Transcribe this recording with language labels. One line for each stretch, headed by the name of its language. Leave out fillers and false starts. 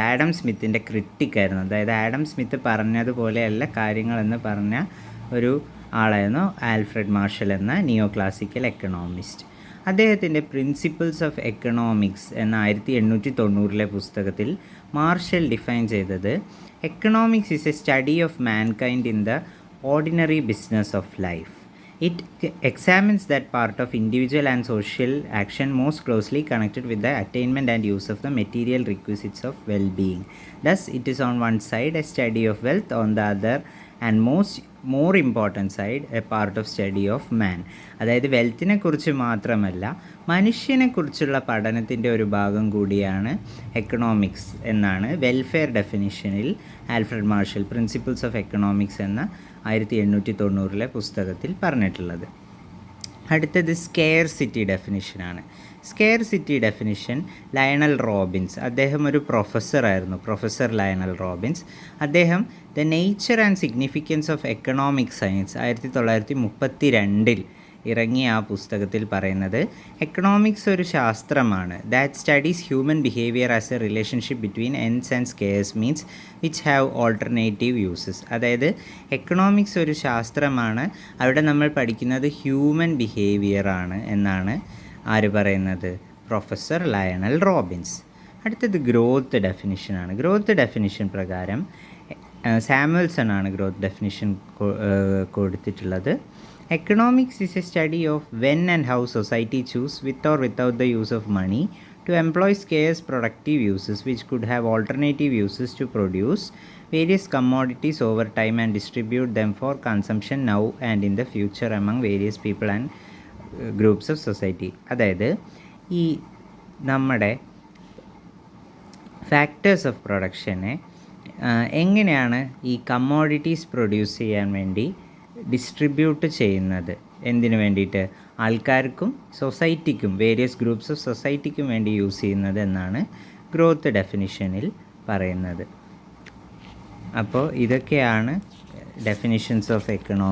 Malayalam: Adam സ്മിത്തിൻ്റെ ക്രിട്ടിക്കായിരുന്നു. അതായത് Adam Smith പറഞ്ഞതുപോലെയല്ല കാര്യങ്ങളെന്ന് പറഞ്ഞ ഒരു ആളായിരുന്നു ആൽഫ്രഡ് മാർഷൽ എന്ന നിയോ ക്ലാസിക്കൽ എക്കണോമിസ്റ്റ്. അദ്ദേഹത്തിൻ്റെ പ്രിൻസിപ്പിൾസ് ഓഫ് എക്കണോമിക്സ് എന്ന 1890 പുസ്തകത്തിൽ മാർഷൽ ഡിഫൈൻ ചെയ്തത്
English: Economics is a study of mankind in the ordinary business of life. It examines that part of individual and social action most closely connected with the attainment and use of the material requisites of well-being. Thus, it is on one side a study of wealth, on the other and more important side a part of study of man.
Malayalam: അതായത് വെൽത്തിനെ കുറിച്ച് മാത്രമല്ല, മനുഷ്യനെക്കുറിച്ചുള്ള പഠനത്തിൻ്റെ ഒരു ഭാഗം കൂടിയാണ് economics എന്നാണ് welfare ഡെഫിനിഷനിൽ Alfred marshal principles of economics എന്ന 1890 പുസ്തകത്തിൽ പറഞ്ഞിട്ടുള്ളത്. അടുത്തത് scarcity ഡെഫിനിഷനാണ്. Scarcity definition Lionel Robbins, അദ്ദേഹം ഒരു പ്രൊഫസറായിരുന്നു, പ്രൊഫസർ ലയണൽ റോബിൻസ്. അദ്ദേഹം the nature and significance of economic science 1932 ഇറങ്ങിയ ആ പുസ്തകത്തിൽ പറയുന്നത് എക്കണോമിക്സ് ഒരു ശാസ്ത്രമാണ്.
English: That studies human behaviour as a relationship between ends and scarce means which have alternative uses.
Malayalam: അതായത് എക്കണോമിക്സ് ഒരു ശാസ്ത്രമാണ്, അവിടെ നമ്മൾ പഠിക്കുന്നത് ഹ്യൂമൻ ബിഹേവിയറാണ് എന്നാണ് ആര് പറയുന്നത്? Professor Lionel Robbins. അടുത്തത് ഗ്രോത്ത് ഡെഫിനിഷനാണ്. ഗ്രോത്ത് ഡെഫിനിഷൻ പ്രകാരം സാമുവൽസൺ ആണ് ഗ്രോത്ത് ഡെഫിനിഷൻ കൊടുത്തിട്ടുള്ളത്.
English: Economics is a study of when and how society choose, with or without the use of money, to employ scarce productive uses which could have alternative uses to produce various commodities over time and distribute them for consumption now and in the future among various people and groups of society.
Malayalam: അതായത് ഈ നമ്മുടെ factors of പ്രൊഡക്ഷനെ എങ്ങനെയാണ് ഈ commodities produce ചെയ്യാൻ വേണ്ടി distribute ചെയ്യുന്നത്, എന്തിനു വേണ്ടിയിട്ട്? ആൾക്കാർക്കും സൊസൈറ്റിക്കും, വേരിയസ് ഗ്രൂപ്പ്സ് ഓഫ് സൊസൈറ്റിക്കും വേണ്ടി യൂസ് ചെയ്യുന്നത് എന്നാണ് ഗ്രോത്ത് ഡെഫിനിഷനിൽ പറയുന്നത്. അപ്പോൾ ഇതൊക്കെയാണ് ഡെഫിനിഷൻസ് ഓഫ് എക്കണോമിക്സ്.